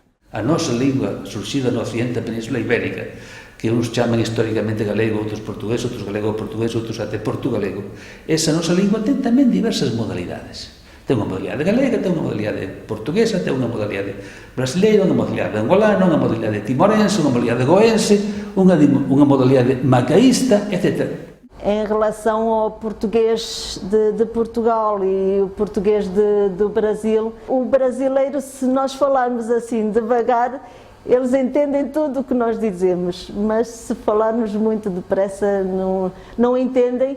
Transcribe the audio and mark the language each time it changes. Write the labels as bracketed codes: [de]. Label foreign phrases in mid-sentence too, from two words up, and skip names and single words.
[gl] A nosa lingua surxida no occidente da Península Ibérica, que uns chaman históricamente galego, outros portugués, outros galego-portugués, outros até portugalego. Esa nosa lingua ten tamén diversas modalidades. Ten unha modalidade galega, ten unha modalidade portuguesa, ten unha modalidade brasileira, unha modalidade angolana, unha modalidade timorense, unha modalidade goense, unha modalidade macaísta, etc. [pt] Em relação ao português de Portugal e o português do Brasil, o brasileiro, se nós falarmos assim devagar, eles entendem tudo o que nós dizemos, mas se falarmos muito depressa, não entendem.